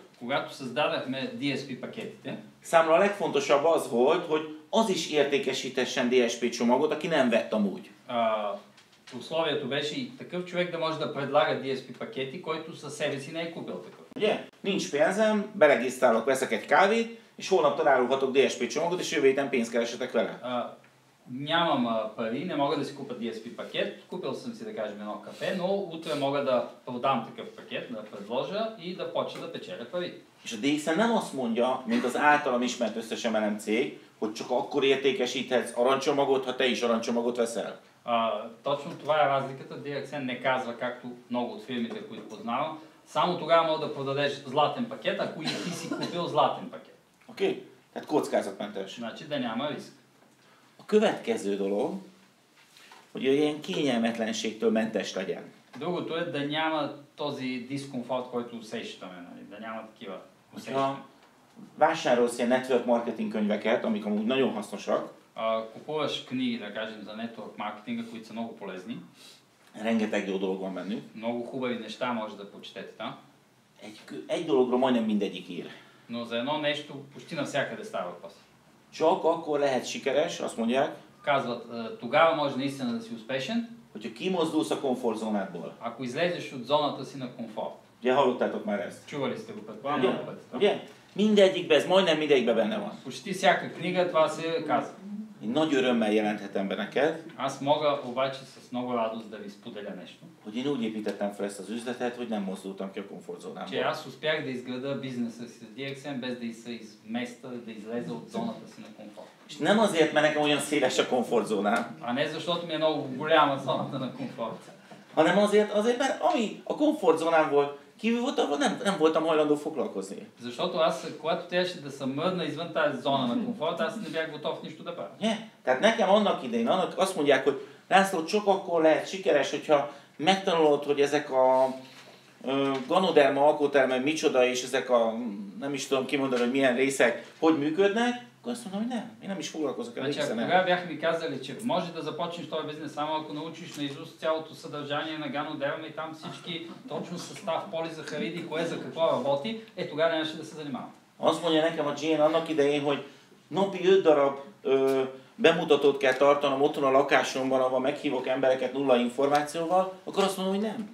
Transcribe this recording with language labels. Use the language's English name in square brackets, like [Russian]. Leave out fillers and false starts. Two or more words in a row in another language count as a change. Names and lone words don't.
[Bulgarian] Когато създадахме DSP пакетите, [Hungarian] számomra a legfontosabb az volt, hogy az is értékesítessen DSP csomagot, aki nem vett amúgy. [Bulgarian] условието беше и такъв човек да може да предлага DSP пакети, който със себе си не е купил такъв. [Hungarian] Ugye? Nincs pénzem, beregisztrálok, veszek egy kávét, és holnap találhatok DSP csomagot, és jövő héten pénzt keresetek vele. [Bulgarian] Нямам пари, не мога да си купа DSP пакет, купил съм си да кажем едно кафе, но утре мога да продам такъв пакет, да предложа и да почна да печеля пари. [Hungarian] És a DXN nem azt mondja, mint az általam ismert összes MLM cég, hogy csak akkor értékesíthetsz aranycsomagot, ha te is aranycsomagot veszel. [Bulgarian] Точно това е разликата. DXN не казва, както много от фирмите, които познавам, само тогава мога да продадеш златен пакет, ако и ти си купил златен пакет. [Hungarian] Oké? Tehát kockázatmentes. [Bulgarian] Значи да няма риск. [Hungarian] A következő dolog, hogy ilyen kényelmetlenségtől mentes legyen. [Bulgarian] Другото е да няма този дискомфорт, който усещаме, нали? Да няма такива усещания. [Hungarian] Vásárolsz ilyen [English] network marketing [Hungarian] könyveket, amik amúgy nagyon hasznosak. [Bulgarian] Купуваш книги, да кажем, за network маркетинга, които са много полезни. [Hungarian] Rengeteg jó dolog van bennük. [Bulgarian] Много хубави неща може да прочетете там. [Hungarian] Egy dologról majdnem mindegyik ír. [Bulgarian] Но за едно нещо почти навсякъде става въпрос. [Hungarian] Csak akkor lehet sikeres, azt mondják, [Bulgarian] Казват, тогава може наистина да си успешен, [Hungarian] hogyha kimozdulsz a komfortzónádból. [Bulgarian] ако излезеш от зоната си на комфорт. [Hungarian] Ugye hallottátok már ezt? [Bulgarian] Чували сте го предполагам много пъти. [Hungarian] Ugye? Mindegyikben, ez majdnem mindegyikben benne van. [Bulgarian] Почти всяка книга това се казва. [Hungarian] Én nagy örömmel jelenthetem be neked, [Bulgarian] Аз мога обаче с много радост да ви споделя нещо. [Hungarian] hogy én úgy építettem fel ezt az üzletet, hogy nem mozdultam ki a [Bulgarian] Че [Hungarian] komfortzónámból. [Bulgarian] аз успях да изграда бизнеса си с DXN без да се изместа, да излезе от зоната си на комфорт. [Hungarian] És nem azért, mert nekem olyan széles a komfortzónám, [Bulgarian] А не защото ми е много голяма зоната на комфорт. [Hungarian] hanem azért, mert ami a komfortzónámból kívül volt, arról nem voltam hajlandó foglalkozni. [Bulgarian] Защото аз, когато трябваше да съм мръдна извън тази зона на комфорт, аз не бях готов нищо да правя. Yeah. [Hungarian] Tehát nekem annak idején azt mondják, hogy László, csak akkor lehet sikeres, hogyha megtanulod, hogy ezek a ganoderma alkotermek micsoda, és ezek a, nem is tudom kimondani, hogy milyen részek, hogy működnek, Akkor azt mondom, hogy nem, én nem is foglalkozok el. [Bulgarian] Значи, ако тогава бяха ми казали, че може да започнеш този бизнес само ако научиш наизуст цялото съдържание на Гано Деваме и там всички точно състав, полизахариди, кое за какво работи, тогава нямаше да се занимавам. [Hungarian] Azt mondja nekem a Jane annak idején, hogy napi 5 darab bemutatót kell tartanom otthon a lakásomban, ahol meghívok embereket nulla információval, akkor azt mondom, hogy nem.